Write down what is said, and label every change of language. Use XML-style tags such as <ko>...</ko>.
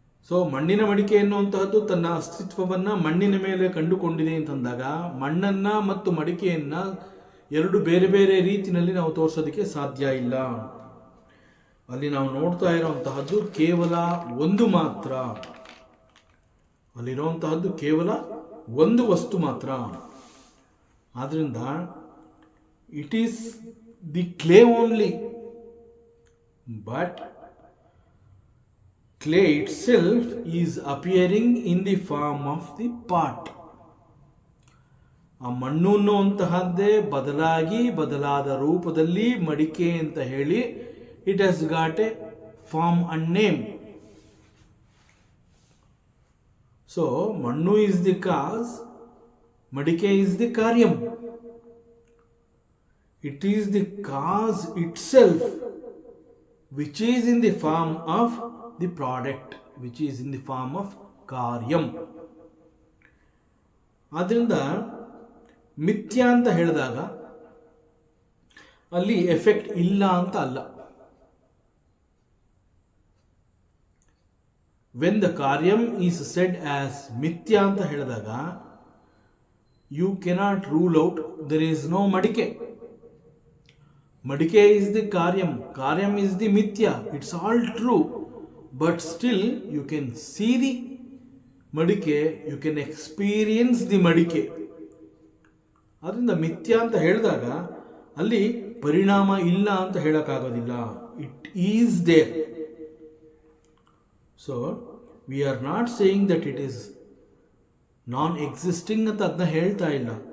<kn>So ಮಣ್ಣಿನ ಮಡಿಕೆ ಎನ್ನುವಂತಹದ್ದು ತನ್ನ ಅಸ್ತಿತ್ವವನ್ನು ಮಣ್ಣಿನ ಮೇಲೆ ಕಂಡುಕೊಂಡಿದೆ ಅಂತಂದಾಗ ಮಣ್ಣನ್ನು ಮತ್ತು ಮಡಿಕೆಯನ್ನು ಎರಡು ಬೇರೆ ಬೇರೆ ರೀತಿಯಲ್ಲಿ ನಾವು ತೋರಿಸೋದಕ್ಕೆ ಸಾಧ್ಯ ಇಲ್ಲ. ಅಲ್ಲಿ ನಾವು ನೋಡ್ತಾ ಇರೋವಂತಹದ್ದು ಕೇವಲ ಒಂದು ಮಾತ್ರ, ಅಲ್ಲಿರುವಂತಹದ್ದು ಕೇವಲ ಒಂದು ವಸ್ತು ಮಾತ್ರ.</kn> <en>ಆದ್ದರಿಂದ it is the clay only, but clay itself is appearing in the form of the pot.</en> <kn>ಆ ಮಣ್ಣು ಅನ್ನುವಂತಹದ್ದೇ ಬದಲಾದ ರೂಪದಲ್ಲಿ ಮಡಿಕೆ ಅಂತ ಹೇಳಿ</kn> <en>It has got A form and name. So ಮಣ್ಣು is the ಕಾಸ್, ಮಡಿಕೆ is the ಕಾರ್ಯಂ. It is the cos it self which is in the form of the product, which is in the form of karyam.</en> <kn>ಆದ್ದರಿಂದ ಮಿಥ್ಯ ಅಂತ ಹೇಳಿದಾಗ ಅಲ್ಲಿ effect ಇಲ್ಲ ಅಂತ ಅಲ್ಲ.</kn> <en>when the karyam is said as mithya</en> <kn>ಅಂತ ಹೇಳಿದಾಗ</kn> <en>You cannot rule out there is no madike. Madike is the karyam is the mithya. It's all true, but still you can see the madike, you can experience the madike.</en> <kn>ಅದರಿಂದ ಮಿಥ್ಯ ಅಂತ ಹೇಳಿದಾಗ ಅಲ್ಲಿ ಪರಿಣಾಮ ಇಲ್ಲ ಅಂತ ಹೇಳಕ್ಕಾಗೋದಿಲ್ಲ.</kn> <en>It is there. So we are not saying that it is non existing</en> <kn>ಅಂತ ಅದನ್ನ ಹೇಳ್ತಾ ಇಲ್ಲ.</kn>